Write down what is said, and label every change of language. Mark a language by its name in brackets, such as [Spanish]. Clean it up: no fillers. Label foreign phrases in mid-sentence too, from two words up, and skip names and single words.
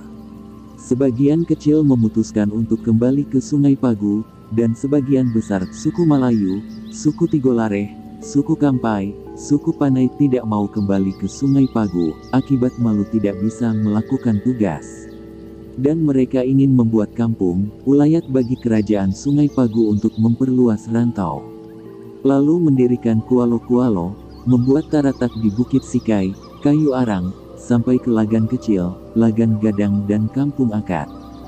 [Indonesian] Sebagian kecil memutuskan untuk kembali ke Sungai Pagu, dan sebagian besar suku Malayu, suku Tigolareh, suku Kampai, suku Panai tidak mau kembali ke Sungai Pagu, akibat malu tidak bisa melakukan tugas. Dan mereka ingin membuat kampung, ulayat bagi kerajaan Sungai Pagu untuk memperluas rantau. Lalu mendirikan kualo-kualo, membuat taratak di Bukit Sikai, Kayu Arang, sampai ke Lagan Kecil, Lagan Gadang dan Kampung Akad.